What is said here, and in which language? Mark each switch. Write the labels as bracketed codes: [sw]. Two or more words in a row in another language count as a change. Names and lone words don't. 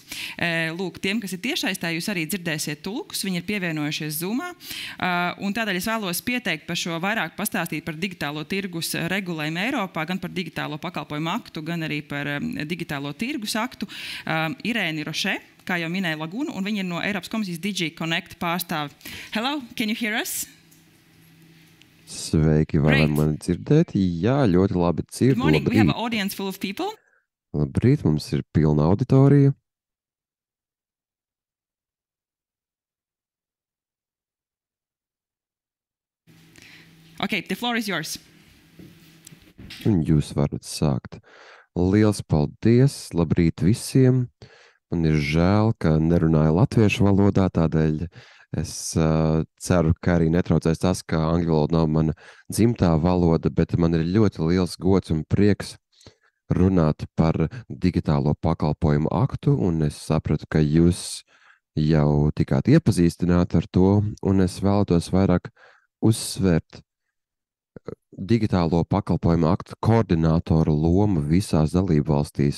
[lv] Lūk, tiem, kas ir tiešsaistē, jūs arī dzirdēsiet tulkus, viņi ir pievienojušies Zoomā, un tādēļ es vēlos pieteikt par šo vairāk pastāstīt par digitālo tirgus regulējumu Eiropā, gan par digitālo pakalpojumu aktu, gan arī par digitālo tirgus aktu. Irēni Roše, kā jau minēja Laguna, un viņi ir no Eiropas komisijas DigiConnect pārstāvi. [en] Hello, can you hear us? [lv] Sveiki, varam mani dzirdēt? Jā, ļoti labi dzirdu. [en] Good morning, we have an audience full of people. [lv] Labrīt, mums ir pilna auditorija. [en] Okay, the floor is yours. [lv] Un jūs varat sākt. Liels paldies, labrīt visiem. Man ir žēl, ka nerunāju latviešu valodā, tādēļ es ceru, ka arī netraucēs tas, ka angļu valoda nav mana dzimtā valoda, bet man ir ļoti liels gods un prieks runāt par digitālo pakalpojumu aktu, un es sapratu, ka jūs jau tikāt iepazīstināti ar to, un es vēlētos vairāk uzsvērt digitālo pakalpojumu aktu koordinātoru lomu visās dalībvalstīs.